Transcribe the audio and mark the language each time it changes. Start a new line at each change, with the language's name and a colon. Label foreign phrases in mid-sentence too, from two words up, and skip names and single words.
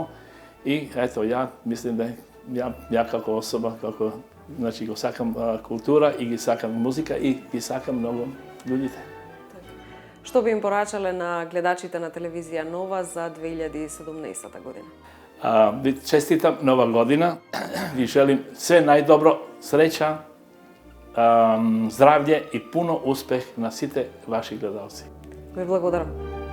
Serbian: I eto, ja mislim da ja kako osoba,
Macedonian: значи го сакам култура и ги сакам музика и ги сакам много људи. Што би им порачале на гледачите на телевизија Нова за 2017 година? Ви честитам Нова година и желим све најдобро, среќа, здравље и пуно успех на свите ваши гледалци. Ви благодарам.